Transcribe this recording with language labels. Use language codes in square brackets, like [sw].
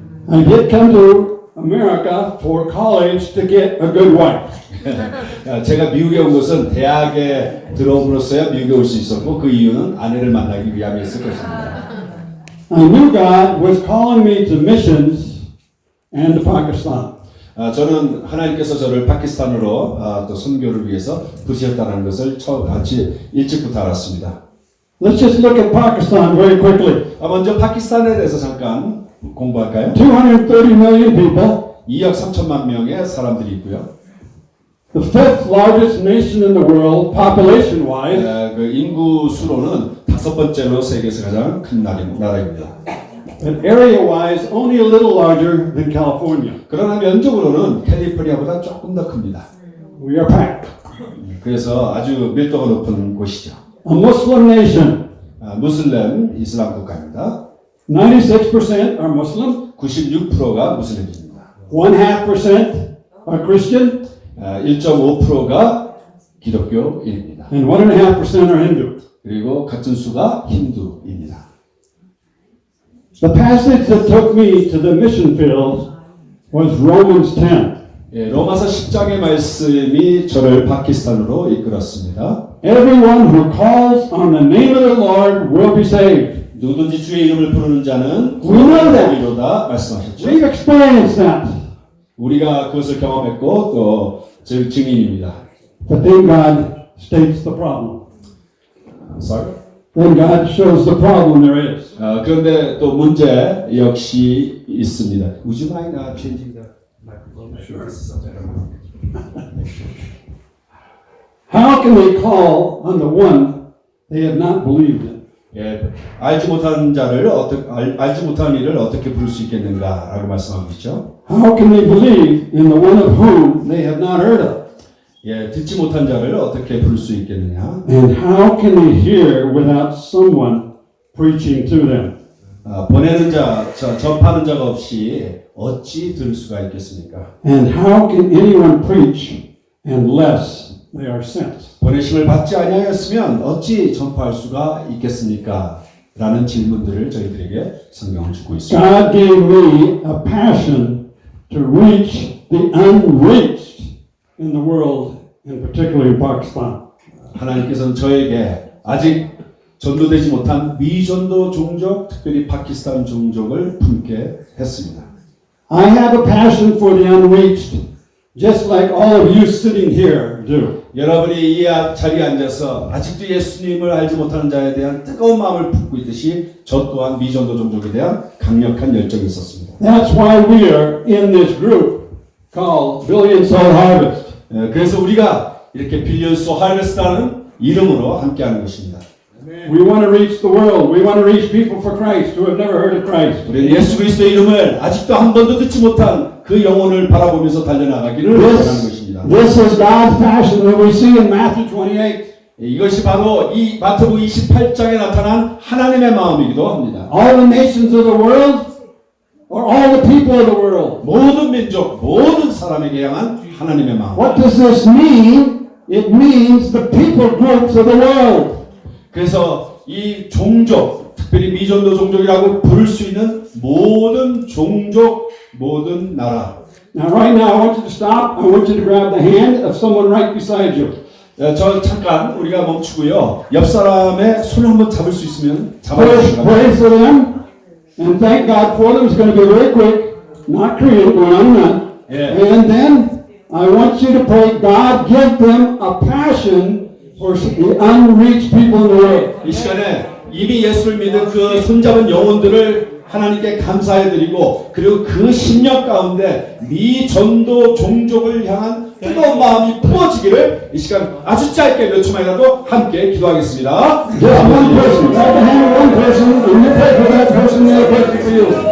[en] I did come to America for college to get a good wife. [ko] 제가 미국에 온 것은 대학에 들어옴으로써야 미국에 올 수 있었고 그 이유는 아내를 만나기 위함이었을 것입니다. [en] I knew God was calling me to missions and to Pakistan. [ko] 저는 하나님께서 저를 파키스탄으로 또 선교를 위해서 부르셨다는 것을 일찍부터 알았습니다. [en] Let's just look at Pakistan very quickly. [ko] 먼저 파키스탄에 대해서 잠깐 공부할까요? [en] 230 million people, [ko] 2억 3천만 명의 사람들이 있고요. [en] the fifth largest nation in the world, population-wise, [ko] 그 인구 수로는 5번째로 세계에서 가장 큰 나라입니다. [en] and area-wise, only a little larger than California. [ko] 그러나 면적으로는 캘리포니아보다 조금 더 큽니다. [en] We are packed. [ko] 그래서 아주 밀도가 높은 곳이죠. [en] A Muslim nation, [ko] 무슬림 이슬람 국가입니다. [en] 96% are Muslim, [ko] 96%가 무슬림입니다. [en] 0.5% are Christian, [ko] 1.5%가 기독교인입니다. [en] and 1.5% are Hindu. [ko] 그리고 같은 수가 힌두입니다. [en] The passage that took me to the mission field was Romans 10. [ko] 로마서 10장의 말씀이 저를 파키스탄으로 이끌었습니다. [en] Everyone who calls on the name of the Lord will be saved. [ko] 누구든지 주의 이름을 부르는 자는 [en] We know that. [ko] 구원이로다 말씀하셨죠. [en] We've experienced that. [ko] 우리가 그것을 경험했고 또 증인입니다. [en] But then God states the problem. Sorry? Then God shows the problem there is. [ko] 그런데 또 문제 역시 있습니다. [en] Would you mind changing the microphone? Sure. How can they call on the one they have not believed in? [ko] 알지 못한 자를 알지 못한 일을 어떻게 부를 수 있겠는가라고 말씀하고 있죠. [en] How can they believe in the one of whom they have not heard of? [ko] 듣지 못한 자를 어떻게 부를 수 있겠느냐? [en] And how can they hear without someone preaching to them? [ko] 보내는 자, 접하는 자가 없이 어찌 들을 수가 있겠습니까? [en] And how can anyone preach unless they are sent? [ko] 보내심을 받지 아니하였으면 어찌 전파할 수가 있겠습니까? 라는 질문들을 저희들에게 성경은 주고 있습니다. [en] God gave me a passion to reach the unreached in the world, and particularly in Pakistan. [ko] 하나님께서는 저에게 아직 전도되지 못한 미전도 종족, 특별히 파키스탄 종족을 품게 했습니다. [en] I have a passion for the unreached just like all of you sitting here do. [ko] 여러분이 이 자리에 앉아서 아직도 예수님을 알지 못하는 자에 대한 뜨거운 마음을 품고 있듯이 저 또한 미전도 종족에 대한 강력한 열정이 있었습니다. [en] That's why we are in this group called Billion Soul Harvest. [ko] 그래서 우리가 이렇게 빌리언스 하베스트라는 이름으로 함께하는 것입니다. [en] We want to reach the world. We want to reach people for Christ who have never heard of Christ. [ko] 우리는 예수 그리스도의 이름을 아직도 한 번도 듣지 못한 그 영혼을 바라보면서 달려나가기를 원하는 것입니다. [en] This is God's passion that we see in Matthew 28. [ko] 이것이 바로 이 마태복음 28장에 나타난 하나님의 마음이기도 합니다. [en] All the nations of the world, or all the people of the world. [ko] 모든 민족, 모든 사람에게 향한 하나님의 마음. [en] What does this mean? It means the people groups of the world. [ko] 그래서 이 종족, 특별히 미전도 종족이라고 부를 수 있는 모든 종족, 모든 나라. [en] Now, right now, I want you to stop. I want you to grab the hand of someone right beside you. [ko] 저 잠깐 우리가 멈추고요. 옆 사람의 손을 한번 잡을 수 있으면 [en] Pray [ko] 잡아주시기 [en] for them and thank God for them. It's going to be very quick, not Korean, going on and on. Yeah. And then I want you to pray, God, give them a passion for the unreached people in the world. [ko] 이 시간에 이미 예수를 믿은 그 손잡은 영혼들을 하나님께 감사해드리고 그리고 그 심령 가운데 미전도 종족을 향한 뜨거운 마음이 부어지기를 이 시간 아주 짧게 몇 초만이라도 함께 기도하겠습니다. [en] Just one person. Grab the hand of one person and you pray for that person, they'll pray for you.